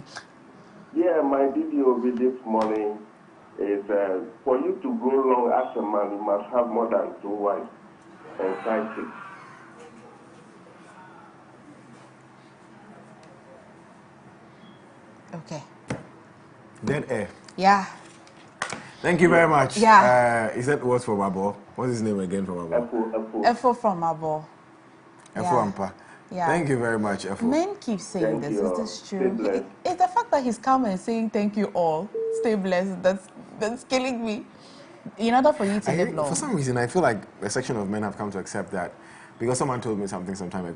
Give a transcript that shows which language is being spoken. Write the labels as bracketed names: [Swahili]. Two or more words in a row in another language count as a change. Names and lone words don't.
[English] Yeah, my DDOV this morning is for you to go long as a man, you must have more than 2 wives. and sidekick. Okay. Dead air. Yeah. Thank you very much. Yeah. Is that what's from Abo? What's his name again from Abo? Efo from Abo. Efo Ampa. Yeah. Thank you very much, Efo. Men keep saying Thank this. you. Is this true? It's the fact that he's come and saying thank you all. Stay blessed. That's killing me. In order for you to live long. For some reason, I feel like a section of men have come to accept that because someone told me something some time ago.